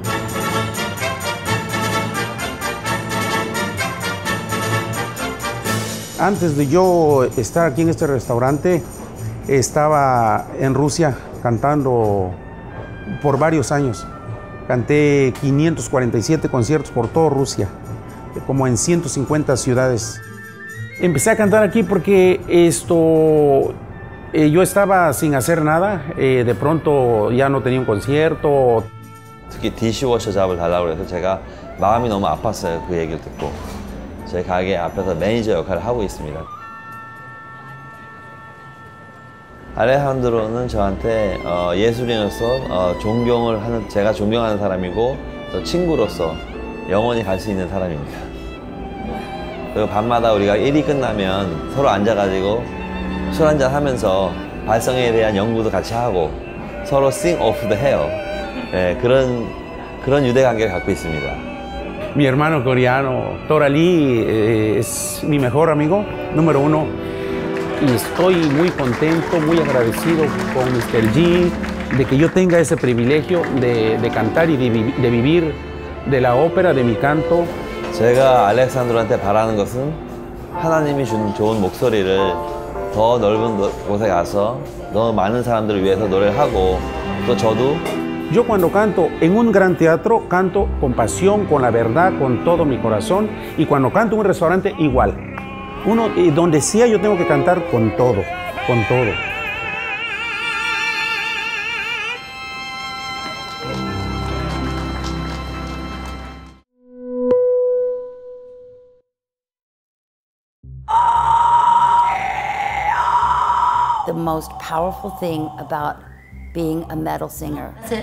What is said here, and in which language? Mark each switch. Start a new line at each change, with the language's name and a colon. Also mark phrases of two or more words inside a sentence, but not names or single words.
Spanish: Antes de yo estar aquí en este restaurante, estaba en Rusia cantando por varios años. Canté 547 conciertos por toda Rusia, como en 150 ciudades. Empecé a cantar aquí porque yo estaba sin hacer nada. De pronto ya no tenía un concierto.
Korean: 특히 dishwasher 잡을 달라고 해서 제가 마음이 너무 아팠어요. 그 얘기를 듣고. 제 가게 앞에서 매니저 역할을 하고 있습니다. 알레한드로는 저한테 예술인으로서 제가 존경하는 사람이고 또 친구로서 영원히 갈 수 있는 사람입니다. 그리고 밤마다 우리가 일이 끝나면 서로 앉아가지고 술 한잔 하면서 발성에 대한 연구도 같이 하고 서로
English: sing off the hair,
Korean: 네, 그런 유대관계를 갖고 있습니다.
Spanish: Mi hermano coreano, Tora Lee, es mi mejor amigo, número uno. Y estoy muy contento, muy agradecido con Mr. G de que yo tenga ese privilegio de cantar y de vivir de la ópera, de mi canto.
Korean: 제가 알렉산드로한테 바라는 것은 하나님이 준 좋은 목소리를 더 넓은 곳에 가서 더 많은 사람들을 위해서 노래를 하고 또 저도
Spanish: Yo cuando canto en un gran teatro, canto con pasión, con la verdad, con todo mi corazón. Y cuando canto en un restaurante, igual. Donde sea yo tengo que cantar con todo, con todo.
English: The most powerful thing about being a metal singer